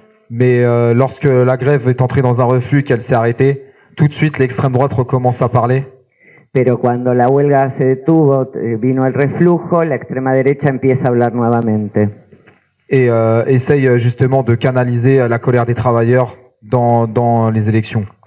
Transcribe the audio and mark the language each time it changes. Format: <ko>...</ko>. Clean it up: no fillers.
<fr>mais lorsque la grève est entrée dans un reflux, qu'elle s'est arrêtée, tout de suite l'extrême droite recommence à parler.</fr> <es>pero cuando la huelga se detuvo, vino el reflujo, la extrema derecha empieza a hablar nuevamente.</es> <fr>Et essaye justement de canaliser la colère des travailleurs dans les élections.</fr>